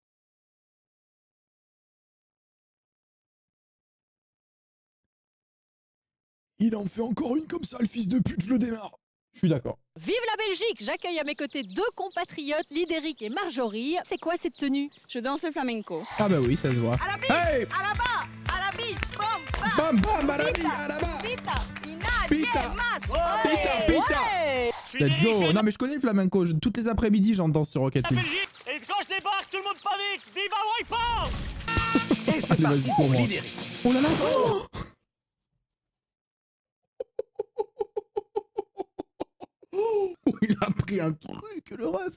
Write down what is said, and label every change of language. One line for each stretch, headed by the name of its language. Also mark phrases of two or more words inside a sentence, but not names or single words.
French: Il en fait encore une comme ça, le fils de pute, je le démarre. Je suis d'accord. Vive la Belgique! J'accueille à mes côtés 2 compatriotes, Lidéric et Marjorie. C'est quoi cette tenue? Je danse le flamenco. Ah bah oui, ça se voit. À la bille, Hey! à la bas, à la bille, bam, Bam bam, bam, barabi, à la bas. pita, ina, Pita. diez, mas. Pita, pita. Ouais.
English: Let's go.
French: Non, mais je connais le flamenco. Toutes les après-midi, j'en danse sur Rocket La League. Belgique! Et quand je débarque, tout le monde Allez, vas-y, pour moi. Oh là là. Oh, il a pris un truc, le ref.